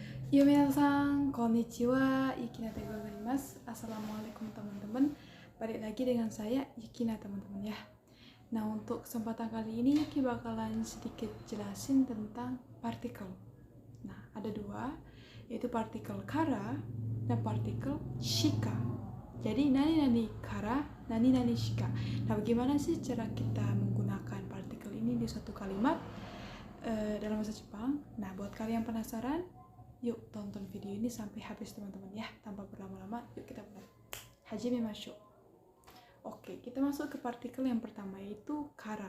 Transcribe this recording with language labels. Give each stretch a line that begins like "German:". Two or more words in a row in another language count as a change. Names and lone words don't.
Japanese: よ、皆さん、こんにちは、Yukinaでございます.
Indonesian: Assalamualaikum teman-teman. Balik lagi dengan saya Yukina teman-teman ya. Nah, untuk kesempatan kali ini Yuki bakalan sedikit jelasin tentang partikel. Nah, ada dua, yaitu partikel kara dan partikel shika.
Japanese: Jadi 何から、何しか.
Indonesian: Nah, bagaimana sih cara kita menggunakan partikel ini di suatu kalimat dalam bahasa Jepang? Nah, buat kalian penasaran, yuk tonton video ini sampai habis teman-teman ya. Tanpa berlama-lama, yuk kita mulai. Hajimemashou. Oke, kita masuk ke partikel yang pertama, yaitu kara.